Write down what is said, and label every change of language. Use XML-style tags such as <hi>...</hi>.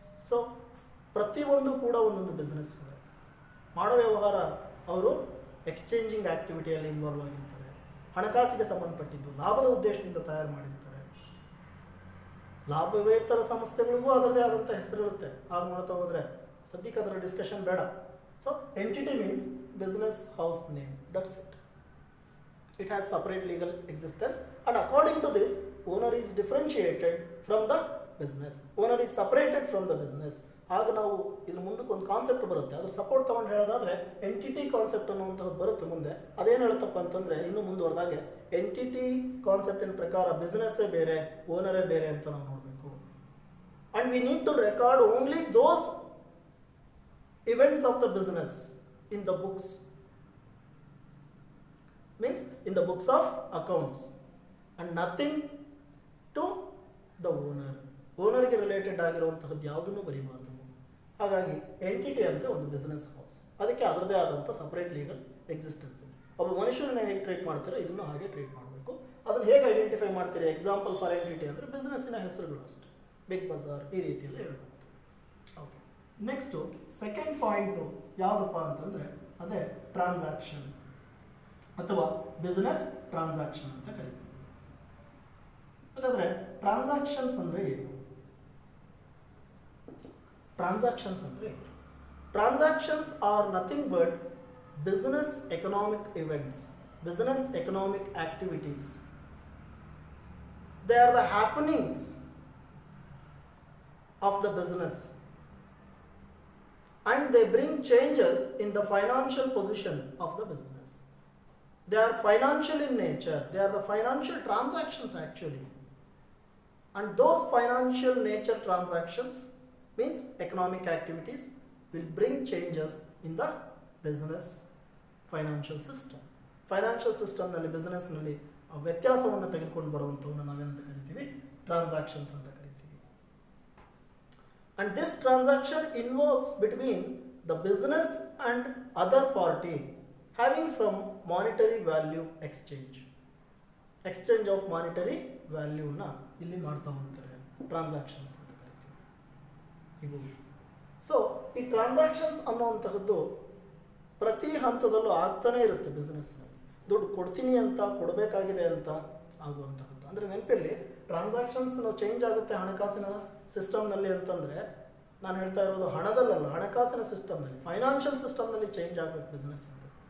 <kn>So ಪ್ರತಿಯೊಂದು ಕೂಡ ಒಂದೊಂದು ಬಿಸ್ನೆಸ್ ಇದೆ. ಮಾಡೋ ವ್ಯವಹಾರ ಅವರು ಎಕ್ಸ್ಚೇಂಜಿಂಗ್ ಆ್ಯಕ್ಟಿವಿಟಿಯಲ್ಲಿ ಇನ್ವಾಲ್ವ್ ಆಗಿರ್ತಾರೆ, ಹಣಕಾಸಿಗೆ ಸಂಬಂಧಪಟ್ಟಿದ್ದು, ಲಾಭದ ಉದ್ದೇಶದಿಂದ ತಯಾರು ಮಾಡಿರ್ತಾರೆ. ಲಾಭವೇತರ ಸಂಸ್ಥೆಗಳಿಗೂ ಅದರದೇ ಆದಂಥ ಹೆಸರಿರುತ್ತೆ. ಹಾಗೆ ಮಾಡ್ತಾ ಹೋದರೆ ಸದ್ಯಕ್ಕೆ ಅದರ ಡಿಸ್ಕಷನ್ ಬೇಡ. So</kn> <en>Entity means business house name, that's it. It has separate legal existence, and according to this, owner is differentiated from the business. Owner is separated from the business.</en> <kn>ಆಗ ನಾವು ಇದ್ರ ಮುಂದಕ್ಕೆ ಒಂದು ಕಾನ್ಸೆಪ್ಟ್ ಬರುತ್ತೆ, ಅದ್ರ support ತೊಗೊಂಡು ಹೇಳೋದಾದ್ರೆ entity concept ಅನ್ನುವಂಥದ್ದು ಬರುತ್ತೆ ಮುಂದೆ. ಅದೇನು ಹೇಳುತ್ತಪ್ಪ ಅಂತಂದರೆ, ಇನ್ನೂ ಮುಂದುವರೆದಾಗೆ ಎಂಟಿಟಿ ಕಾನ್ಸೆಪ್ಟಿನ ಪ್ರಕಾರ ಬಿಸ್ನೆಸ್ಸೇ ಬೇರೆ, ಓನರೇ ಬೇರೆ ಅಂತ ನಾವು ನೋಡಬೇಕು.</kn> <en>and we need to record only those events of the business in the books, means in the books of accounts, and nothing to the owner</en> <kn>ಗೆ ರಿಲೇಟೆಡ್ ಆಗಿರುವಂತಹದ್ದು ಯಾವುದನ್ನು ಬರೀಬಾರ್ದು. ಹಾಗಾಗಿ ಎಂಟಿಟಿ ಅಂದರೆ ಒಂದು ಬಿಸ್ನೆಸ್ ಹೌಸ್, ಅದಕ್ಕೆ ಅದರದೇ ಆದಂಥ ಸಪರೇಟ್ ಲೀಗಲ್ ಎಕ್ಸಿಸ್ಟೆನ್ಸ್ ಇದೆ. ಒಬ್ಬ ಮನುಷ್ಯರನ್ನ ಹೇಗೆ ಟ್ರೀಟ್ ಮಾಡ್ತೀರೋ ಇದನ್ನು ಹಾಗೆ ಟ್ರೀಟ್ ಮಾಡಬೇಕು. ಅದನ್ನು ಹೇಗೆ ಐಡೆಂಟಿಫೈ ಮಾಡ್ತೀರಿ? ಎಕ್ಸಾಂಪಲ್ ಫಾರ್ ಎಂಟಿಟಿ ಅಂದರೆ ಬಿಸ್ನೆಸ್ಸಿನ ಹೆಸರುಗಳು ಅಷ್ಟೇ, ಬಿಗ್ ಬಜಾರ್ ಈ ರೀತಿಯಲ್ಲಿ ಹೇಳ್ಬೋದು. ಓಕೆ, ನೆಕ್ಸ್ಟು ಸೆಕೆಂಡ್ ಪಾಯಿಂಟು ಯಾವುದಪ್ಪ ಅಂತಂದರೆ ಅದೇ ಟ್ರಾನ್ಸಾಕ್ಷನ್ ಅಥವಾ ಬಿಸ್ನೆಸ್ ಟ್ರಾನ್ಸಾಕ್ಷನ್ ಅಂತ ಕರೀತೀವಿ. ಹಾಗಾದರೆ ಟ್ರಾನ್ಸಾಕ್ಷನ್ಸ್ ಅಂದರೆ ಏನು? ಟ್ರಾನ್ಸಾಕ್ಷನ್ಸ್ ಅಂದರೆ ಏನು?</kn> <en>Transactions are nothing but business economic events, business economic activities. They are the happenings of the business, and they bring changes in the financial position of the business. They are financial in nature, they are the financial transactions actually, and those financial nature transactions means economic activities will bring changes in the business financial system.</en> <kn>Financial system ನಲ್ಲಿ business ನಲ್ಲಿ ವ್ಯತ್ಯಾಸವನ್ನು ತೆಗೆದುಕೊಂಡು ಬರುವಂಥವನ್ನು ನಾವೇನಂತ ಕರಿತೀವಿ? Transactions ಅಂತ ಕರಿತೀವಿ.</kn> <en>And this transaction involves between the business and other party having some monetary value exchange of monetary value na</en> <kn>ಇಲ್ಲಿ ಮಾಡ್ತಾ ಹೋಗ್ತಾರೆ, ಟ್ರಾನ್ಸಾಕ್ಷನ್ಸ್ ಅಂತ ಕರಿತೀವಿ ಇವು. ಸೊ ಈ ಟ್ರಾನ್ಸಾಕ್ಷನ್ಸ್ ಅನ್ನುವಂತಹದ್ದು ಪ್ರತಿ ಹಂತದಲ್ಲೂ ಆಗ್ತಾನೆ ಇರುತ್ತೆ ಬಿಸ್ನೆಸ್ನಲ್ಲಿ. ದುಡ್ಡು ಕೊಡ್ತೀನಿ ಅಂತ, ಕೊಡಬೇಕಾಗಿದೆ ಅಂತ ಆಗುವಂತಹದ್ದು. ಅಂದರೆ ನೆನಪಿರಲಿ, ಟ್ರಾನ್ಸಾಕ್ಷನ್ಸ್ ಚೇಂಜ್ ಆಗುತ್ತೆ ಹಣಕಾಸಿನ ಸಿಸ್ಟಮ್ನಲ್ಲಿ ಅಂತಂದರೆ ನಾನು ಹೇಳ್ತಾ ಇರೋದು ಹಣದಲ್ಲಲ್ಲ, ಹಣಕಾಸಿನ ಸಿಸ್ಟಮ್ನಲ್ಲಿ, ಫೈನಾನ್ಷಿಯಲ್ ಸಿಸ್ಟಮ್ನಲ್ಲಿ ಚೇಂಜ್ ಆಗಬೇಕು ಬಿಸ್ನೆಸ್ ಅಂತ.</kn>